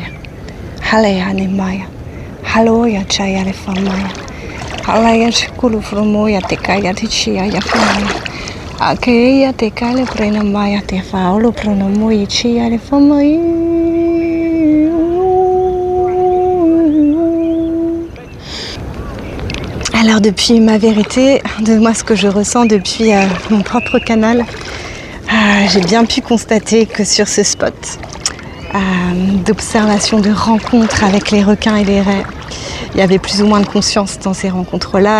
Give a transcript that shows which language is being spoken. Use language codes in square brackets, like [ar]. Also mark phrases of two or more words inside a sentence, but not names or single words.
[fr] Halaya ne maya. Haloya chaya le famaya. Halaya chukulu pronomoya te kaya te chia ya famaya. Akeya te kale prena maya te faolo pronomoya chia le famaya. Alors depuis ma vérité, de moi ce que je ressens depuis mon propre canal, j'ai bien pu constater que sur ce spot d'observation, de rencontre avec les requins et les raies, il y avait plus ou moins de conscience dans ces rencontres-là.